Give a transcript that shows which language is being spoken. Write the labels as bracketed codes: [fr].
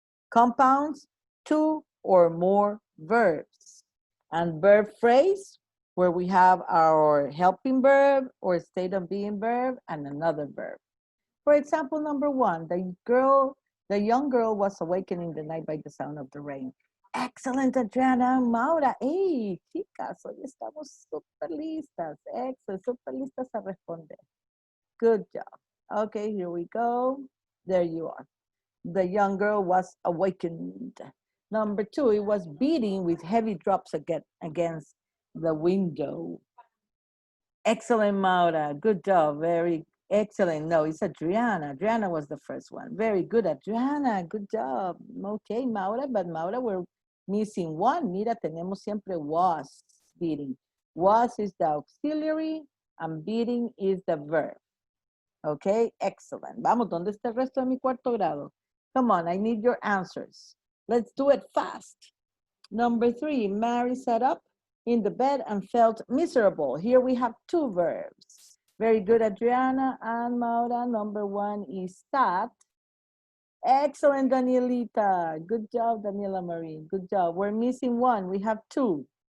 [en] Compounds, 2 or more verbs. And verb phrase, where we have our helping verb or state of being verb and another verb. For example, number 1, the young girl was awakened in the night by the sound of the rain. Excellent, Adriana, Maura. [es] Hey, chicas, hoy estamos súper listas. [en] Excellent, [es] súper listas a responder. [en] Good job. Okay, here we go. There you are. The young girl was awakened. Number 2, it was beating with heavy drops against the window. Excellent, Maura. Good job. Very excellent. No, it's Adriana. Adriana was the first one. Very good, Adriana. Good job. Okay, Maura, but Maura, we're missing one. [es] Mira, tenemos siempre [en] was beating. Was is the auxiliary and beating is the verb. Okay, excellent. [es] Vamos, ¿dónde está el resto de mi cuarto grado? [en] Come on, I need your answers. Let's do it fast. Number 3, Mary sat up in the bed and felt miserable. Here we have 2 verbs. Very good, Adriana and Maura. Number 1 is sat. Excellent, Danielita. Good job, Daniela Marie. Good job. We're missing one. We have 2.